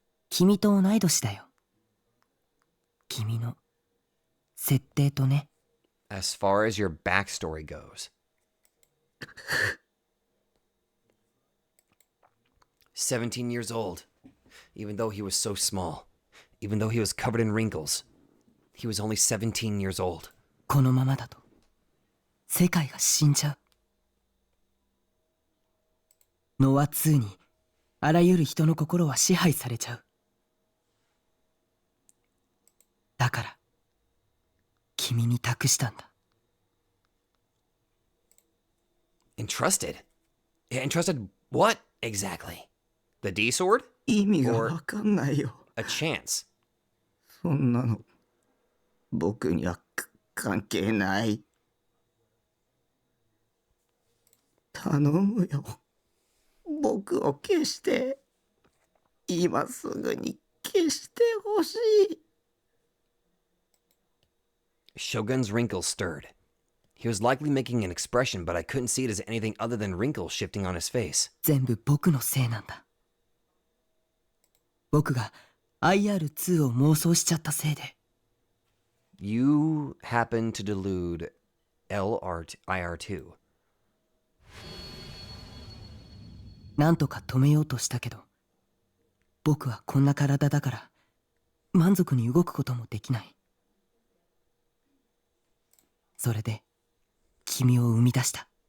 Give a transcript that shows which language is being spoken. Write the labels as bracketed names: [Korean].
[Japanese] 君と同い年だよ。君の設定とね。 [English] As far as your backstory goes. 17 years old. Even though he was so small. Even though he was covered in wrinkles. He was only 17 years old. [Japanese] このままだと世界が死んじゃう。ノア2にあらゆる人の心は支配されちゃう。だから君に託したんだ。 [English] Entrusted? Entrusted what exactly? The D-sword? [Japanese] 意味がわかんないよ。 [English] A chance? [Japanese] そんなの僕には関係ない。頼むよ。僕を消して。今すぐに消してほしい。 [English] Shogun's wrinkles stirred. He was likely making an expression, but I couldn't see it as anything other than wrinkles shifting on his face. [Japanese] 全部僕のせいなんだ。僕が IR2 を妄想しちゃったせいで。 [English] You happen to delude IR2. [Japanese] なんとか止めようとしたけど、僕はこんな体だから満足に動くこともできない。それで君を生み出した。